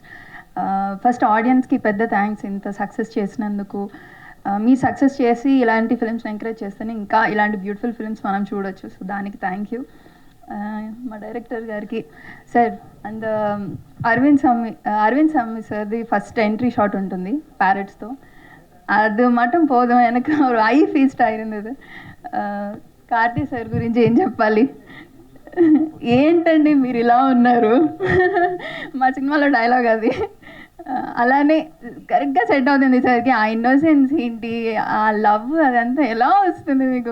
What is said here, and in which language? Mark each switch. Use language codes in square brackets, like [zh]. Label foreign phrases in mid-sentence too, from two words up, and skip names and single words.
[te] ఫస్ట్ ఆడియన్స్‌కి పెద్ద థ్యాంక్స్ ఇంత సక్సెస్ చేసినందుకు. మీరు సక్సెస్ చేసి ఇలాంటి ఫిల్మ్స్‌ని ఎంకరేజ్ చేస్తేనే ఇంకా ఇలాంటి [en] beautiful films [te] మనం చూడొచ్చు. సో, దానికి [en] thank you. [te] మా డైరెక్టర్ గారికి సార్ అండ్ అరవింద్ స్వామి సార్‌ది [en] first entry shot [te] ఉంటుంది ప్యారెట్స్‌తో. [ta] அது மட்டும் போதும் எனக்கு ஒரு [en] eye feast [ta] ஆயிருந்தது. [te] కార్తీ సార్ గురించి ఏం చెప్పాలి? ఏంటండి మీరిలా ఉన్నారు? మా సినిమాలో డైలాగ్ అది. అలానే కరెక్ట్‌గా సెట్ అవుతుంది సార్‌కి. ఆ ఇన్నోసెన్స్ ఏంటి, ఆ లవ్ అదంతా ఎలా వస్తుంది మీకు?